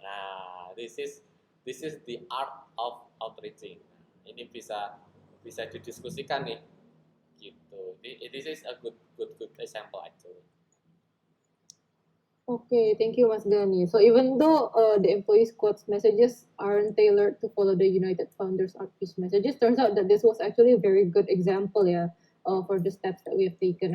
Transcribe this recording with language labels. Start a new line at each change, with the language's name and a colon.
English: Nah, this is the art of outreaching.
Indonesian: Ini bisa didiskusikan nih, gitu.
English: This is a good example actually. Okay, thank you, Mas Gani. So even though the employee squad's messages aren't tailored to follow the United Founders Outreach messages, turns out that this was actually a very good example, for the steps that we have taken.